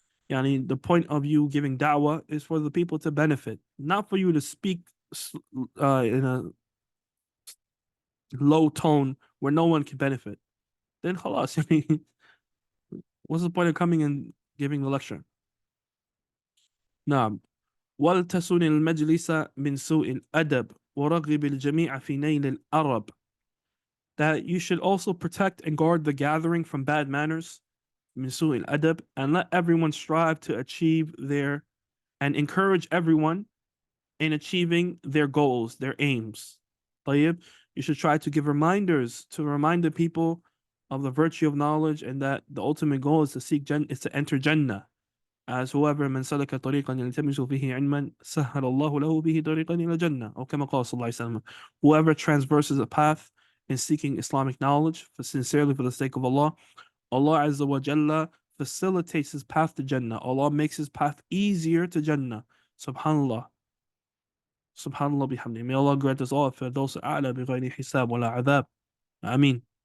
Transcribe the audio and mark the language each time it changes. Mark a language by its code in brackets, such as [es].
[en] Yani the point of you giving da'wah is for the people to benefit, not for you to speak in a low tone where no one can benefit. Then khalas, what's the point of coming and giving the lecture? [ar] نعم. ولتسن المجلس من سوء الأدب ورغب الجميع في نيل الأرب. [en] That you should also protect and guard the gathering from bad manners, [ar] min su'il adab, [en] and let everyone strive to achieve their, and encourage everyone in achieving their goals, their aims. [ar] طيب. [en] You should try to give reminders to remind the people of the virtue of knowledge, and that the ultimate goal is to seek is to enter Jannah. As whoever [ar] من سلك طريقا يلتمس فيه علما سهل الله له به طريقا إلى الجنة. أو كما قال صلى الله عليه وسلم. [en] Whoever transverses a path in seeking Islamic knowledge sincerely for the sake of Allah, Allah Azza wa Jalla facilitates his path to Jannah. Allah makes his path easier to Jannah. [ar] Subhanallah. Subhanallah bihamdi. [en] May Allah grant us all [ar] Firdaus A'la bighayri hisab wala adhab. Ameen.